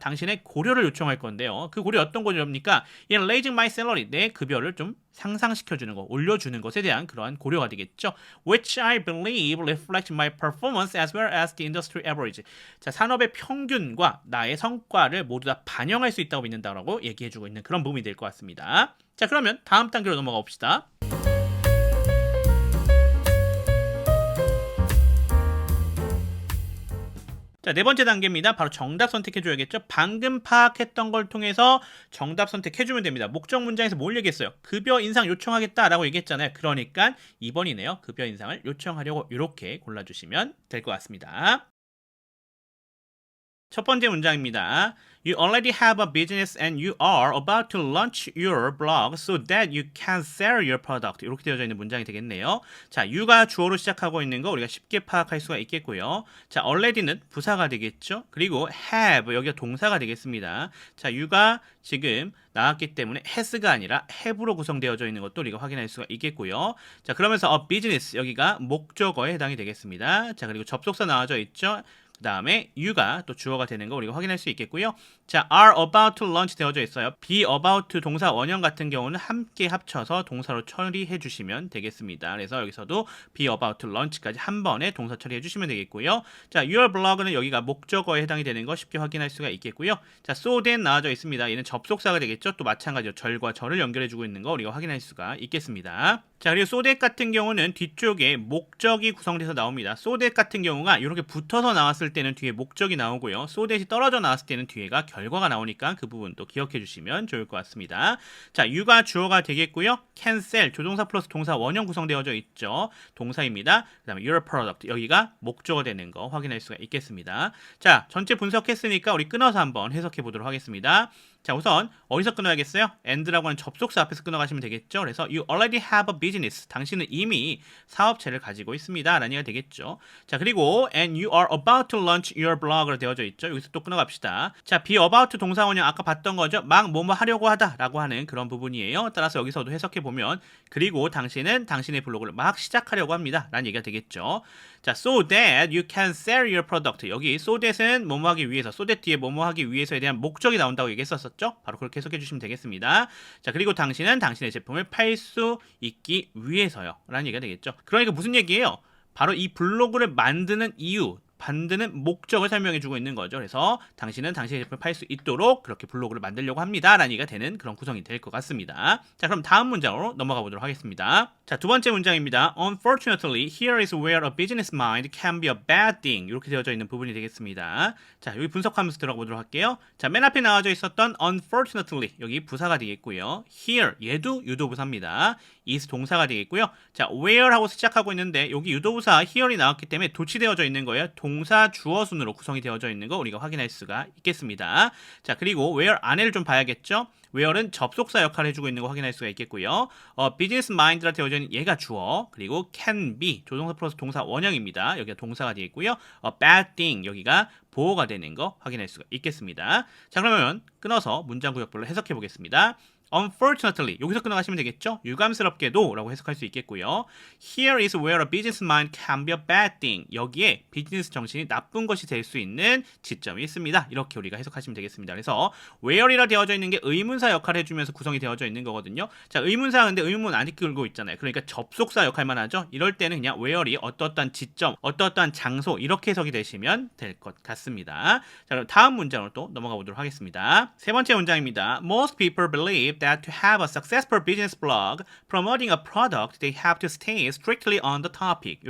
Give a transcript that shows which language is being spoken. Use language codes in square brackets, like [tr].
[ko] 당신의 고려를 요청할 건데요. 그 고려 어떤 고려입니까? [en] In raising my salary. [ko] 내 급여를 좀 상상시켜주는 거, 올려주는 것에 대한 그러한 고려가 되겠죠. [en] Which I believe reflect my performance as well as the industry average. [ko] 자, 산업의 평균과 나의 성과를 모두 다 반영할 수 있다고 믿는다라고 얘기해주고 있는 그런 부분이 될 것 같습니다. 자, 그러면 다음 단계로 넘어가 봅시다. 자, 네 번째 단계입니다. 바로 정답 선택해줘야겠죠. 방금 파악했던 걸 통해서 정답 선택해주면 됩니다. 목적 문장에서 뭘 얘기했어요? 급여 인상 요청하겠다라고 얘기했잖아요. 그러니까 2번이네요. 급여 인상을 요청하려고 이렇게 골라주시면 될 것 같습니다. 첫 번째 문장입니다. [en] You already have a business and you are about to launch your blog so that you can sell your product. [ko] 이렇게 되어져 있는 문장이 되겠네요. 자, you가 주어로 시작하고 있는 거 우리가 쉽게 파악할 수가 있겠고요. 자, already는 부사가 되겠죠. 그리고 have 여기가 동사가 되겠습니다. 자, you가 지금 나왔기 때문에 has가 아니라 have로 구성되어져 있는 것도 우리가 확인할 수가 있겠고요. 자, 그러면서 a business 여기가 목적어에 해당이 되겠습니다. 자, 그리고 접속사 나와져 있죠. 그 다음에 you가 또 주어가 되는 거 우리가 확인할 수 있겠고요. 자, [en] are about to launch [ko] 되어져 있어요. be about to 동사 원형 같은 경우는 함께 합쳐서 동사로 처리해 주시면 되겠습니다. 그래서 여기서도 [en] be about to launch [ko] 까지 한 번에 동사 처리해 주시면 되겠고요. 자, your blog는 여기가 목적어에 해당이 되는 거 쉽게 확인할 수가 있겠고요. 자, so then 나와져 있습니다. 얘는 접속사가 되겠죠. 또 마찬가지로 절과 절을 연결해 주고 있는 거 우리가 확인할 수가 있겠습니다. 자, 그리고 so that 같은 경우는 뒤쪽에 목적이 구성돼서 나옵니다. so that 같은 경우가 이렇게 붙어서 나왔을 때는 뒤에 목적이 나오고요. so that이 떨어져 나왔을 때는 뒤에가 결과가 나오니까 그 부분도 기억해 주시면 좋을 것 같습니다. 자, you가 주어가 되겠고요. can sell 조동사 플러스 동사 원형 구성되어져 있죠. 동사입니다. 그 다음에 your product 여기가 목적어 되는 거 확인할 수가 있겠습니다. 자, 전체 분석했으니까 우리 끊어서 한번 해석해 보도록 하겠습니다. 자, 우선 어디서 끊어야겠어요? and라고 하는 접속사 앞에서 끊어가시면 되겠죠. [en] 그래서 you already have a business. [ko] 당신은 이미 사업체를 가지고 있습니다. 라는 얘기가 되겠죠. [en] 자, 그리고 and you are about to launch your blog [ko] 으로 되어져 있죠. 여기서 또 끊어갑시다. 자, be about 동사 원형 아까 봤던 거죠. 막 뭐뭐 하려고 하다 라고 하는 그런 부분이에요. 따라서 여기서도 해석해보면 그리고 당신은 당신의 블로그를 막 시작하려고 합니다. 라는 얘기가 되겠죠. [en] 자, so that you can sell your product. [ko] 여기 so that은 뭐뭐 하기 위해서, so that 뒤에 뭐뭐 하기 위해서에 대한 목적이 나온다고 얘기했었죠. 바로 그렇게 해석해 주시면 되겠습니다. 자, 그리고 당신은 당신의 제품을 팔 수 있기 위해서요. 라는 얘기가 되겠죠. 그러니까 무슨 얘기예요? 바로 이 블로그를 만드는 이유, 만드는 목적을 설명해 주고 있는 거죠. 그래서 당신은 당신의 제품을 팔 수 있도록 그렇게 블로그를 만들려고 합니다. 라는 얘기가 되는 그런 구성이 될 것 같습니다. 자, 그럼 다음 문장으로 넘어가 보도록 하겠습니다. 자, 두 번째 문장입니다. [en] Unfortunately, here is where a business mind can be a bad thing. [ko] 이렇게 되어져 있는 부분이 되겠습니다. 자, 여기 분석하면서 들어가 보도록 할게요. 자, 맨 앞에 나와져 있었던 unfortunately 여기 부사가 되겠고요. here 얘도 유도부사입니다. is 동사가 되겠고요. 자, where 하고 시작하고 있는데 여기 유도부사 here이 나왔기 때문에 도치되어져 있는 거예요. 동사 주어 순으로 구성이 되어져 있는 거 우리가 확인할 수가 있겠습니다. 자, 그리고 where 안에를 좀 봐야겠죠. where는 접속사 역할을 해주고 있는 거 확인할 수가 있겠고요. business mind라 되어져 있는 얘가 주어, 그리고 can be 조동사 플러스 동사 원형입니다. 여기가 동사가 되겠고요. bad thing 여기가 보호가 되는 거 확인할 수가 있겠습니다. 자, 그러면 끊어서 문장 구역별로 해석해 보겠습니다. Unfortunately 여기서 끊어가시면 되겠죠? 유감스럽게도 라고 해석할 수 있겠고요. [en] Here is where a business mind can be a bad thing. [ko] 여기에 비즈니스 정신이 나쁜 것이 될 수 있는 지점이 있습니다. 이렇게 우리가 해석하시면 되겠습니다. 그래서 where이라 되어져 있는 게 의문사 역할을 해주면서 구성이 되어져 있는 거거든요. 자, 의문사 근데 의문 안 이끌고 있잖아요. 그러니까 접속사 역할만 하죠. 이럴 때는 그냥 where이 어떠한 지점, 어떠한 장소 이렇게 해석이 되시면 될 것 같습니다. 자, 그럼 다음 문장으로 또 넘어가 보도록 하겠습니다. 세 번째 문장입니다. [en] Most people believe that to have a successful business blog promoting a product, they have to stay strictly on the topic.